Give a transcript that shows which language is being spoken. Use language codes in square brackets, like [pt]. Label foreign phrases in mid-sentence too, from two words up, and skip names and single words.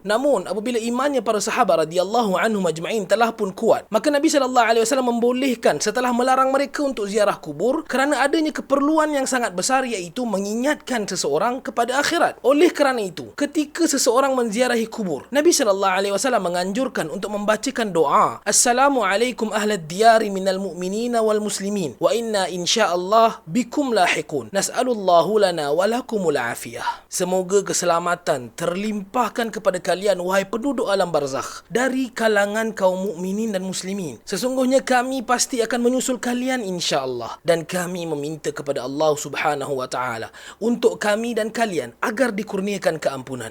[ms] Namun apabila imannya para sahabat [ar] رضي الله عنهم أجمعين [ms] telah pun kuat, maka Nabi SAW membolehkan setelah melarang mereka untuk ziarah kubur kerana adanya keperluan yang sangat besar, iaitu mengingatkan seseorang kepada akhirat. Oleh kerana itu, ketika seseorang menziarahi kubur, Nabi SAW menganjurkan untuk membacakan doa, [ar] "السلام عليكم أهل الديار من المؤمنين والمسلمين وإنا إن شاء الله بكم لاحقون. نسأل الله لنا ولكم العافية." [ms] Semoga keselamatan terlimpahkan kepada kalian wahai penduduk alam barzakh dari kalangan kaum mukminin dan muslimin. Sesungguhnya kami pasti akan menyusul kalian insya-Allah, dan kami meminta kepada Allah [ar] سبحانه وتعالى [ms] untuk kami dan kalian agar dikurniakan keampunan.